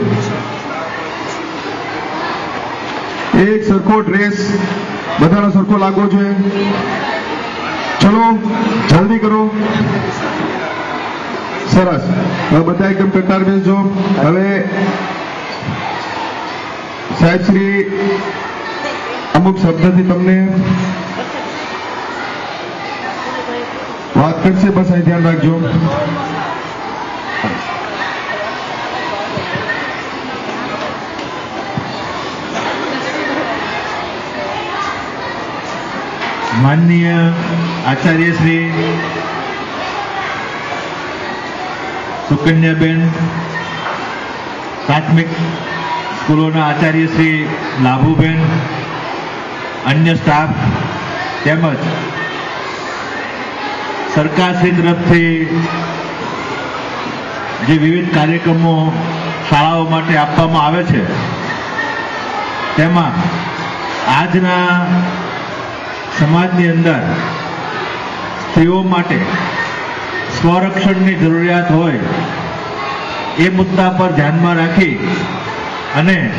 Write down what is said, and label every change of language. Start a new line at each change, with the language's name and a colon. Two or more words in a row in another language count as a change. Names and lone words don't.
Gujarati: એક સરખો ડ્રેસ બધાનો સરખો લાગવો જોઈએ ચલો જલ્દી કરો સરસ હવે બધા એકદમ કટાર બેસજો હવે સાહેબ શ્રી અમુક શબ્દથી તમને વાત કરશે બસ અહીં ધ્યાન રાખજો માનનીય આચાર્ય શ્રી સુકન્યાબેન પ્રાથમિક સ્કૂલોના આચાર્ય શ્રી લાભુબેન અન્ય સ્ટાફ તેમજ સરકારશ્રી તરફથી જે વિવિધ કાર્યક્રમો શાળાઓ માટે આપવામાં આવે છે તેમાં આજના સમાજની અંદર સ્ત્રીઓ માટે સ્વરક્ષણની જરૂરિયાત હોય એ મુદ્દા પર ધ્યાનમાં રાખી અને